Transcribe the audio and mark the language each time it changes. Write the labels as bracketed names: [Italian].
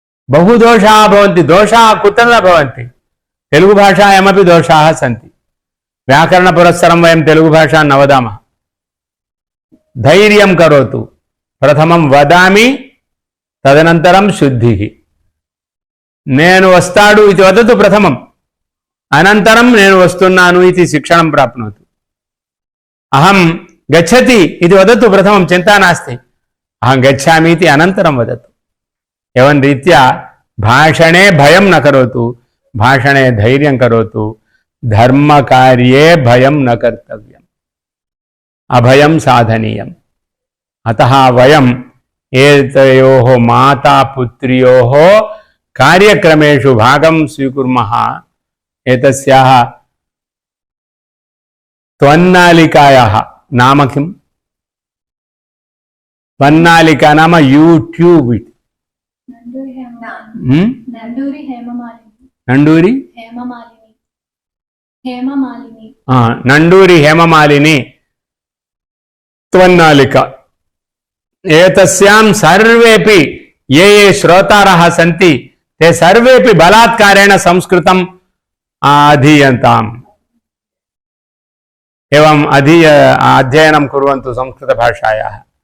[Sanskrit] बहुदोषाः भवन्ति। दोषाः कुत्र न भवन्ति? तेलुगुभाषायामपि दोषाः सन्ति। व्याकरणपुरस्सरं वयं तेलुगुभाषां न वदामः। धैर्यं करोतु। प्रथमं वदामि, तदनन्तरं शुद्धिः। [Telugu] నేను వస్తాడు ఇది వదతు ప్రథమం, అనంతరం నేను వస్తున్నాను ఇది శిక్షణం ప్రాప్నోతు। [Sanskrit] అహం గచ్చతి ఇది వదతు ప్రథమం, చింతా నాస్తి। అహం గచ్చామి ఇది అనంతరం వదతు। एवं रीत्या भाषणे भयं न करोतु, भाषणे धैर्यं करोतु। धर्मकार्ये भयं न कर्तव्यम्, अभयं साधनीयम्। अतः वयम् एतयोः माता पुत्र्योः कार्यक्रमेषु भागं स्वीकुर्मः। एतस्याः त्वन्नालिकायाः नाम किम्? त्वन्नालिका नाम यूट्यूब इति। नंडूरी हेममालिनी। नंडूरी हेममालिनी। हेममालिनी। नंडूरी हेममालिनी त्वन्नालिका। एतस्यां सर्वेपि ये ये श्रोतारः सन्ति ते सर्वेपि बलात्कारेण संस्कृतम् अधीयन्ताम्। एवम् अध्ययनं कुर्वन्तु संस्कृतभाषायाः।